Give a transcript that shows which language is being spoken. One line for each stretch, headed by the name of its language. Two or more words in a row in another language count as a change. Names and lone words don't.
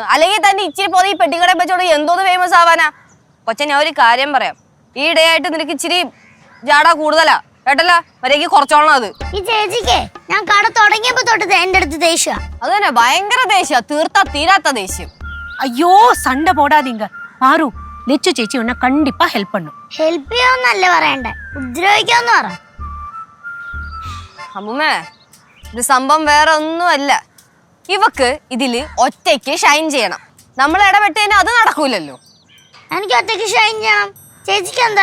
Malayalam: അല്ലെങ്കിൽ തന്നെ ഇച്ചിരി പോലെ ഈ പെട്ടിക്കട വെച്ചോട് എന്തോന്ന് ഫേമസ് ആവാനാ? കൊച്ച, ഞാൻ ഒരു കാര്യം പറയാം. ഈ ഇടയായിട്ട് നിനക്ക് ഇച്ചിരി ജാട കൂടുതലാ കേട്ടല്ല. വരേക്ക് കുറച്ചോളണം അത്. ഈ ചേച്ചിക്ക് ഞാൻ കട തുടങ്ങിയപ്പോ തൊട്ട് എന്റെ അടുത്ത് ദേഷ്യ. അത് തന്നെ, ഭയങ്കര ദേഷ്യ, തീർത്താ തീരാത്ത ദേഷ്യം.
Tamil: ஐயோ சண்டை போடாதீங்க. பாரு லெச்சு சேச்சி உன்னை கண்டிப்பா ஹெல்ப் பண்ணும்.
Malayalam: ഹെൽപ്പ് ചെയ്യാന്നല്ല പറയണ്ടേ, ഉപദ്രവിക്കാന്ന് പറ. അമ്മൂമ്മേ, ഇത് സംഭവം വേറെ ഒന്നുമല്ല. ഇവക്ക് ഇതില് ഒറ്റയ്ക്ക് ഷൈൻ ചെയ്യണം. നമ്മൾ ഇടപെട്ടതിന് അത് നടക്കൂലല്ലോ. എനിക്ക് ഒറ്റയ്ക്ക് ഷൈൻ ചെയ്യണം. ചേച്ചിക്ക് എന്താ?